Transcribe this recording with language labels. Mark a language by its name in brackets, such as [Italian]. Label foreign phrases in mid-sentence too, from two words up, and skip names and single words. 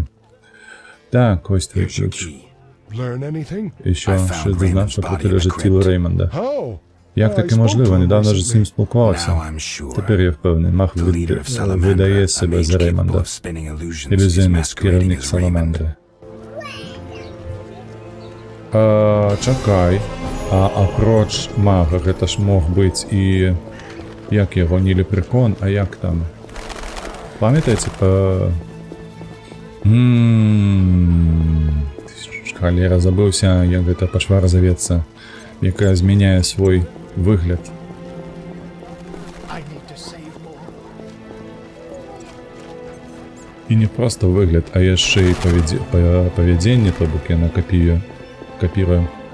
[Ukrainian] Так, ось твій ключ. І що, щось дознав, що тут лежить тіло Реймонда. Як таке можливо? Недавно ж з ним спілкувався. Тепер я впевнений, Мах видає себе за Реймонда. Ілюзіоніст, керівник Саламандри. [Belarusian] Чакай. А апроч мага, гэта ж мог быць і... [Ukrainian] Як його, не лепрекон, а як там? Пам'ятаєте по... [Belarusian] Халера, забывся, як гэта пашвара завецца, яка змяняе свой выгляд. І не просто выгляд, а яшчэ і павядзенне, то бок яна капіруе.